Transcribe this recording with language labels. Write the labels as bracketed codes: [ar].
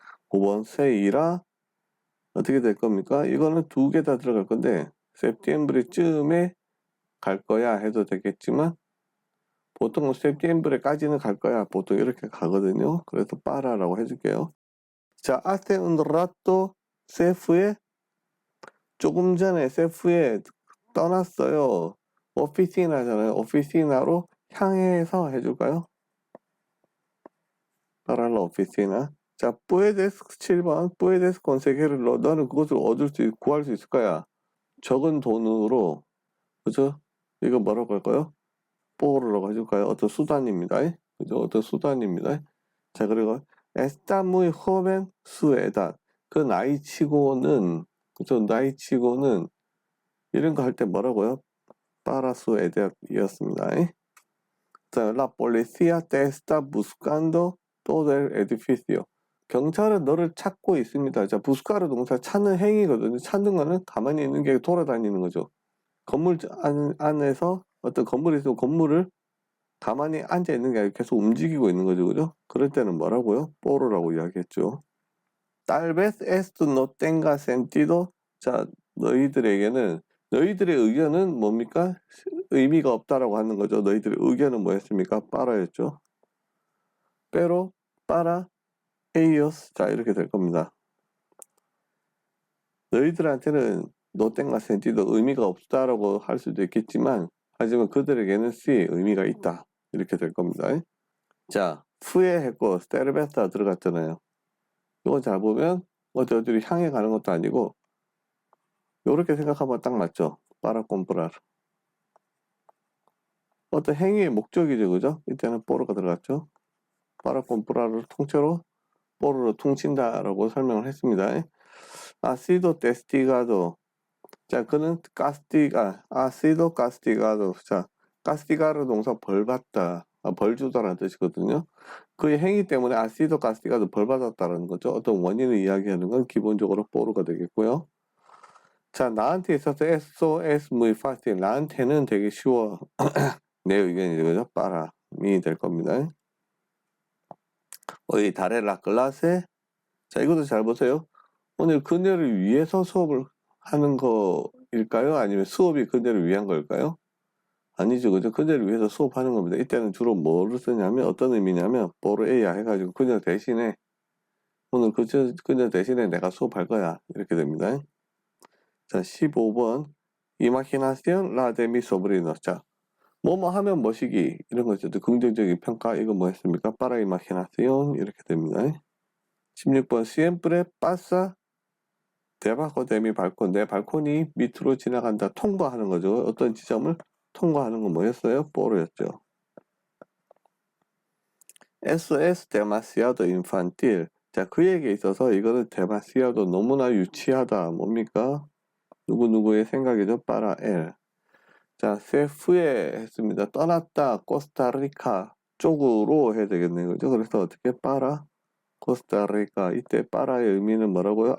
[ko] 5번 세이라 어떻게 될 겁니까? 이거는 두 개 다 들어갈 건데 세프티엠브레쯤에 갈 거야 해도 되겠지만 보통은 세프티엠브레까지는 갈 거야 보통 이렇게 가거든요. 그래서 빠라라고 해줄게요. [es] 자, hace un rato se fue. [ko] 조금 전에 [es] se fue [ko] 떠났어요. 오피시나잖아요. 오피시나로 향해서 해줄까요? [es] para la oficina. 자, puedes 7번 puedes conseguirlo. [ko] 너는 그것을 구할 수 있을 거야. 적은 돈으로, 그죠? 이거 뭐라고 할까요? por라고 해줄까요? 어떤 수단입니다. 그죠? 어떤 수단입니다. [es] 자, 그리고 está muy joven su edad. [ko] 그 나이치고는, 그죠? 나이치고는 이런 거 할 때 뭐라고요? [es] para su edad이었습니다. 자, la policía te está buscando todo el edificio. [ko] 경찰은 너를 찾고 있습니다. 자, 부스카르 동사 찾는 행위거든요. 찾는 거는 가만히 있는 게 돌아다니는 거죠. 건물 안에서 어떤 건물이 있으면 건물을 가만히 앉아 있는 게 아니라 계속 움직이고 있는 거죠. 그죠? 그럴 때는 뭐라고요? 뽀로라고 이야기했죠. [es] Tal vez esto no tenga sentido. [ko] 자, 너희들의 의견은 뭡니까? 의미가 없다라고 하는 거죠. 너희들의 의견은 뭐였습니까? 빠라였죠. [es] pero para ellos. [ko] 자, 이렇게 될 겁니다. 너희들한테는 [es] no tenga sentido [ko] 의미가 없다라고 할 수도 있겠지만 하지만 그들에게는 sí 의미가 있다. 이렇게 될 겁니다. 자, 후에 했고 스테르베타 들어갔잖아요. 이거 잘 보면 어디를 향해 가는 것도 아니고 이렇게 생각하면 딱 맞죠. [es] para comprar. [ko] 어떤 행위의 목적이죠. 그죠? 이때는 뽀로가 들어갔죠. [es] para comprar [ko] 을 통째로 뽀로로 퉁친다라고 설명을 했습니다. [es] ha sido testigado. 자, 그는 ha sido castigado. [ko] 자, castigar 동사 벌 받다. 벌 주다라는 뜻이거든요. 그의 행위 때문에 [es] ha sido castigado [ko] 벌 받았다라는 거죠. 어떤 원인을 이야기하는 건 기본적으로 뽀로가 되겠고요. [es] 자, [ko] 나한테 있어서 [es] eso es muy fácil. [ko] 나한테는 되게 쉬워. 내 의견이죠. 그죠? 빠라미 될 겁니다. 어이 다레라 클라세. 자, 이것도 잘 보세요. 오늘 그녀를 위해서 수업을 하는 거일까요? 아니면 수업이 그녀를 위한 걸까요? 아니죠. 그죠? 그녀를 위해서 수업하는 겁니다. 이때는 주로 뭐를 쓰냐면 어떤 의미냐면 보르에야 해가지고 그녀 대신에 오늘 그녀 대신에 내가 수업할 거야. 이렇게 됩니다. 자, 15번 이마기나시온 라데미 소브리노. 자, 뭐뭐 하면 뭐시기 이런 거죠. 긍정적인 평가 이거 뭐 했습니까? para imaginación 이렇게 됩니다. [es] 16번 siempre pasa debajo de mi balcón. [ko] 내 발코니 밑으로 지나간다. 통과하는 거죠. 어떤 지점을 통과하는 건 뭐였어요? 뽀로였죠. [es] eso es demasiado infantil. [ko] 자, 그에게 있어서 이거는 demasiado 너무나 유치하다. 뭡니까? 누구누구의 생각이죠. [es] para él. [ko] 자, se fue 했습니다. 떠났다. 코스타리카 쪽으로 해야 되겠네요. 그죠? 그래서 어떻게 para 코스타리카. 이때 para의 의미는 뭐라고요?